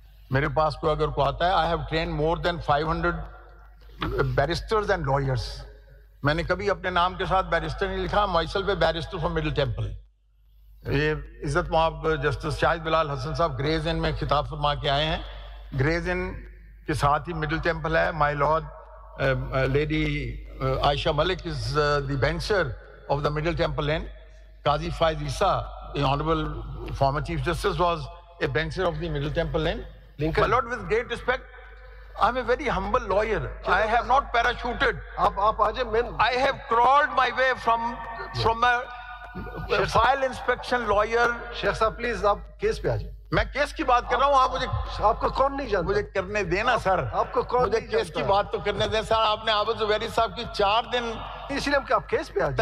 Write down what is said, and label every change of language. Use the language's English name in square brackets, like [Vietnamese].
[Urdu] میرے پاس کوئی اگر کوئی آتا ہے, [English] I have trained more than 500 barristers and lawyers. [Urdu] میں نے کبھی اپنے نام کے ساتھ بیرسٹر نہیں لکھا. [English] myself a barrister from Middle Temple. [Urdu] یہ عزت مآب جسٹس شاہد بلال حسن صاحب گریز ان میں خطاب فرما کے آئے ہیں. گریز ان کے ساتھ ہی مڈل ٹیمپل ہے. [English] My lord lady Ayesha Malik is the bencher of the Middle Temple in. Qazi Faez Isa, the honorable former chief justice, was a bencher of the middle temple in. My lord, with great respect, I'm a very humble lawyer. I have not parachuted. I have crawled my way from a file inspection lawyer. [Urdu] شیخ صاحب please آپ case پہ آ جائیں. میں case کی بات کر رہا ہوں. آپ مجھے, آپ کو کون نہیں جانتا, مجھے کرنے دینا سر. آپ کو کون مجھے کیس کی بات تو کرنے دیں سر. آپ نے عابد زبیری صاحب کی 4 دن اس لیے کہ آپ کیس پہ آ جائیں.